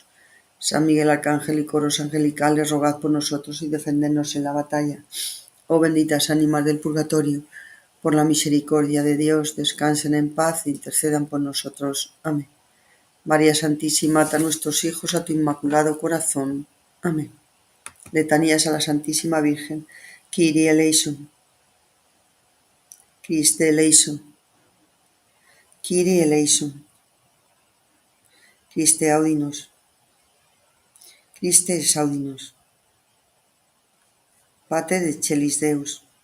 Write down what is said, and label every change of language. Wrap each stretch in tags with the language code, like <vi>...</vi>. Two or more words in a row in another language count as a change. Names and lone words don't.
<es>San Miguel Arcángel y coros angelicales, rogad por nosotros y defendednos en la batalla. Oh benditas ánimas del purgatorio, por la misericordia de Dios, descansen en paz e intercedan por nosotros. Amén. María Santísima, ata nuestros hijos a tu inmaculado corazón. Amén. Letanías a la Santísima Virgen.</es> <la>Kyrie eleison. Christe eleison. Kyrie eleison. Christe audinos. Christe exaudinos. Pater excelsis Deus.</la>